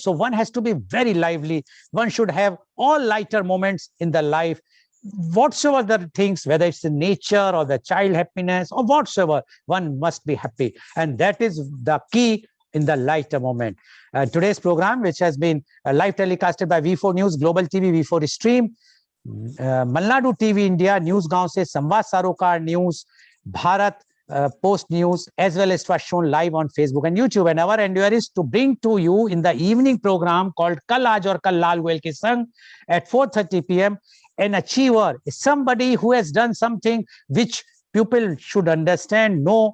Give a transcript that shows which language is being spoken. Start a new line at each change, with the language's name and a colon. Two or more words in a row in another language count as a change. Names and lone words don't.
English: So one has to be very lively. One should have all lighter moments in the life. Whatsoever the things, whether it's in nature or the child happiness or whatsoever, one must be happy. And that is the key in the lighter moment. Today's program, which has been live telecasted by V4 News, Global TV, V4 Stream, Malnadu TV India, Newsgaon se Samvad Sarokar News, Bharat Post News, as well as was shown live on Facebook and YouTube. And our endeavor is to bring to you in the evening program called Kal Aaj Aur Kal Lal Goyal Ke Sang at 4:30 p.m. An achiever is somebody who has done something which people should understand, know.